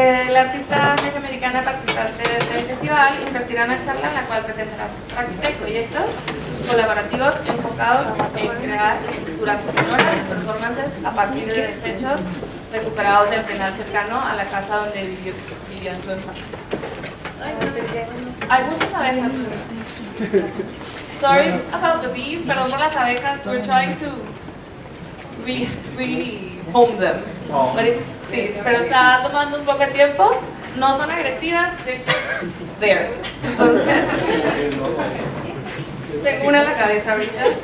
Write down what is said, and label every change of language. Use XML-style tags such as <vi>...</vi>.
<es>La artista mexicoamericana participante del festival impartirá una charla en la cual presentará sus prácticas y proyectos colaborativos enfocados en crear esculturas sonoras y performances a partir de desechos recuperados del penal cercano a la casa donde vivió en su infancia. Hay muchas abejas.</es> <en>Sorry about the bees,</en> <es>perdón por las abejas.</es> <en>We're trying to really home them.</en> <es>Sí, pero está tomando un poco de tiempo. No son agresivas, de hecho, there. Entonces, tengo una en la cabeza ahorita.</es>